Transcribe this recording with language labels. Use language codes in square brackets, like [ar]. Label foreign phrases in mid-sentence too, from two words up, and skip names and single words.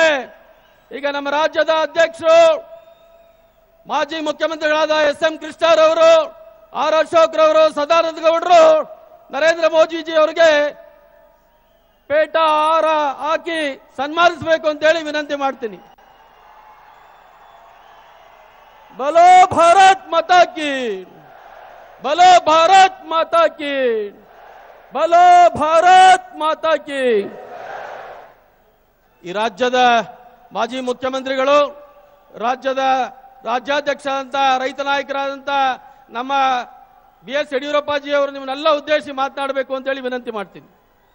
[kn] ಈಗ ನಮ್ಮ ರಾಜ್ಯದ ಅಧ್ಯಕ್ಷರು, ಮಾಜಿ ಮುಖ್ಯಮಂತ್ರಿಗಳಾದ ಎಸ್.ಎಂ. ಕೃಷ್ಣರವರು, ಆರ್ ಅಶೋಕ್ ರವರು, ಸದಾನಂದ ಗೌಡರು ನರೇಂದ್ರ ಮೋದಿಜಿ ಅವರಿಗೆ ಪೇಟ ಹಾರ ಹಾಕಿ ಸನ್ಮಾನಿಸಬೇಕು ಅಂತೇಳಿ ವಿನಂತಿ ಮಾಡ್ತೀನಿ। [hi] बोलो भारत माता की, बोलो भारत माता की, बोलो भारत माता की। [kn] ಈ ರಾಜ್ಯದ ಮಾಜಿ ಮುಖ್ಯಮಂತ್ರಿಗಳು, ರಾಜ್ಯದ ರಾಜ್ಯಾಧ್ಯಕ್ಷರಾದಂಥ ರೈತ ನಾಯಕರಾದಂಥ ನಮ್ಮ ಬಿ ಎಸ್ ಯಡಿಯೂರಪ್ಪಾಜಿ ಅವರು ನಿಮ್ಮನ್ನೆಲ್ಲ ಉದ್ದೇಶಿಸಿ ಮಾತನಾಡಬೇಕು ಅಂತೇಳಿ ವಿನಂತಿ ಮಾಡ್ತೀನಿ।